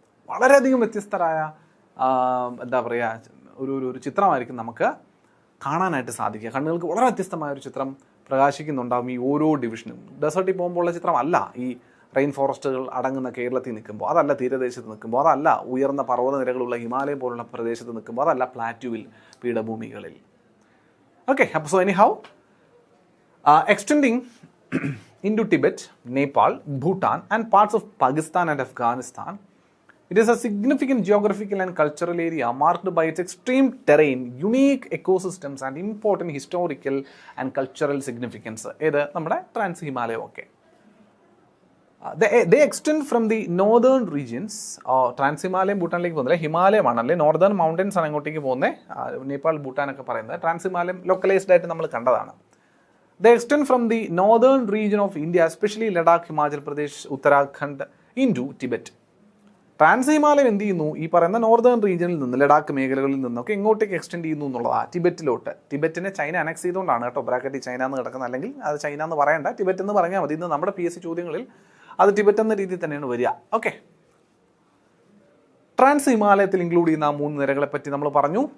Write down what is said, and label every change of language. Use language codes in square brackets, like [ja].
[ml] വളരെയധികം വ്യത്യസ്തരായ എന്താ പറയുക ഒരു ചിത്രമായിരിക്കും നമുക്ക് കാണാനായിട്ട് സാധിക്കുക. കണ്ണുകൾക്ക് വളരെ വ്യത്യസ്തമായൊരു ചിത്രം പ്രകാശിക്കുന്നുണ്ടാകും ഈ ഓരോ ഡിവിഷനും. ഡെസേർട്ടിൽ പോകുമ്പോഴുള്ള ചിത്രമല്ല ഈ റെയിൻ ഫോറസ്റ്റുകൾ അടങ്ങുന്ന കേരളത്തിൽ നിൽക്കുമ്പോൾ, അതല്ല തീരദേശത്ത് നിൽക്കുമ്പോൾ, അതല്ല ഉയർന്ന പർവ്വത നിരകളുള്ള ഹിമാലയം പോലുള്ള പ്രദേശത്ത് നിൽക്കുമ്പോൾ, അതല്ല പ്ലാറ്റ്യൂവിൽ പീഠഭൂമികളിൽ. [en] Okay, അപ്പോൾ so anyhow extending into Tibet, Nepal, Bhutan and parts of Pakistan and Afghanistan, it is a significant geographical and cultural area marked by its extreme terrain, unique ecosystems and important historical and cultural significance. [ml] ഇത് നമ്മുടെ trans ഹിമാലയം ഒക്കെ. [en] they extend from the northern regions. [ml] Trans ഹിമാലയം ഭൂട്ടാനിലേക്ക് പോകുന്നില്ല, ഹിമാലയമാണ് അല്ലെ northern mountains ആണ് അങ്ങോട്ടേക്ക് പോകുന്നത്. നേപ്പാൾ ഭൂട്ടാൻ ഒക്കെ പറയുന്നത് ട്രാൻസ് ഹിമാലയം ലൊക്കലൈസ്ഡ് ആയിട്ട് നമ്മൾ കണ്ടതാണ്. [en] They extend from the northern region of India, especially Ladakh, Himachal Pradesh, Uttarakhand, into Tibet. [ml] Trans ഹിമാലയം എന്ത് ചെയ്യുന്നു, ഈ പറയുന്ന നോർത്തേൺ റീജിയനിൽ നിന്ന് ലഡാക്ക് മേഖലകളിൽ നിന്നൊക്കെ ഇങ്ങോട്ടേക്ക് എക്സ്റ്റെൻഡ് ചെയ്യുന്നു എന്നുള്ളതാണ്, ടിബറ്റിലോട്ട്. ടിബറ്റിനെ ചൈന അനക്സ് ചെയ്തുകൊണ്ടാണ് കേട്ടോ ബ്രാക്കറ്റിൽ ചൈന എന്ന് കിടക്കുന്നത്. അല്ലെങ്കിൽ അത് ചൈന എന്ന് പറയണ്ട, ടിബറ്റ് എന്ന് പറഞ്ഞാൽ മതി. ഇന്ന് നമ്മുടെ PSC ചോദ്യങ്ങളിൽ അത് ടിബറ്റ് എന്ന രീതിയിൽ തന്നെയാണ് വരിക. ഓക്കെ, ട്രാൻസ് ഹിമാലയത്തിൽ ഇൻക്ലൂഡ് ചെയ്യുന്ന 3 നിരകളെ പറ്റി നമ്മൾ പറഞ്ഞു.